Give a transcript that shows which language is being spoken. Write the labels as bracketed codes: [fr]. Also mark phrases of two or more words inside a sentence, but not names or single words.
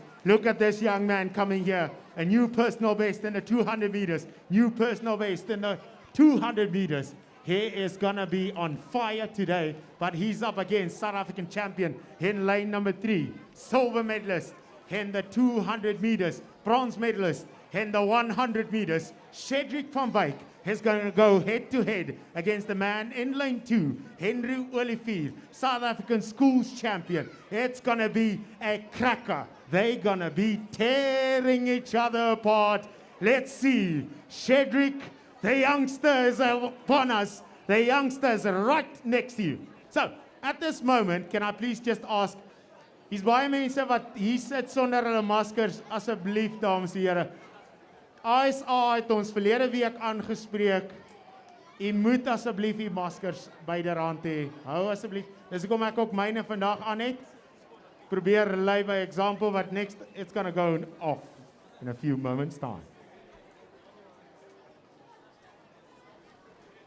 [en] Look at this young man coming here, a new personal best in the 200 meters, new personal best in the 200 meters. He is going to be on fire today, but he's up against South African champion in lane number 3, silver medalist in the 200 meters, bronze medalist in the 100 meters. Cedric van Wyk is going to go head-to-head against the man in lane 2, Henry Olivier, South African schools champion. It's going to be a cracker. They're going to be tearing each other apart. Let's see. Cedric, the youngster is upon us. The youngster is right next to you. So, at this moment, can I please just ask, [af] hier's baie mense wat hier sit sonder hulle maskers, asseblief dames en here. ASA het ons verlede week aangespreek. U moet asseblief u maskers byderhand hê. Hou asseblief. Dis hoekom ek ook myne vandag aan het. Probeer lei [en] by example wat next it's going to go off in a few moments time.